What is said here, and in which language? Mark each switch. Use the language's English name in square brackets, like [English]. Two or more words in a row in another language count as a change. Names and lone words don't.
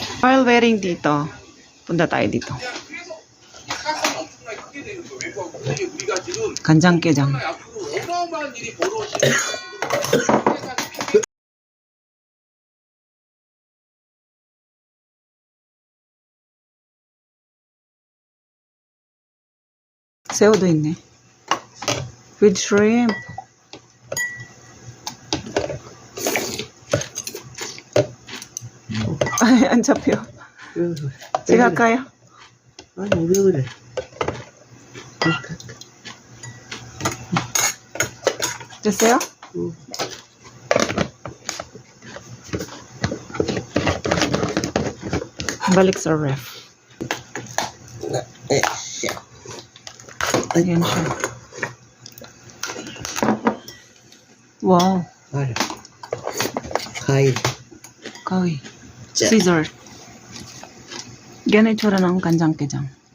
[English] While waiting [Filipino] dito, punta tayo dito. [Korean] 간장게장. 새우도 있네. [English] With shrimp. [Korean] 아니, 안 잡혀. 제가 할까요? 아니, 왜 그래? 됐어요? 응. [Filipino] Balik sa ref. Ayan siya. [English] Wow. [Korean] 알아. 과일. Kawi. 짠. [English] Scissor. [Filipino] Ganyan itsura ng kanjang-kejang.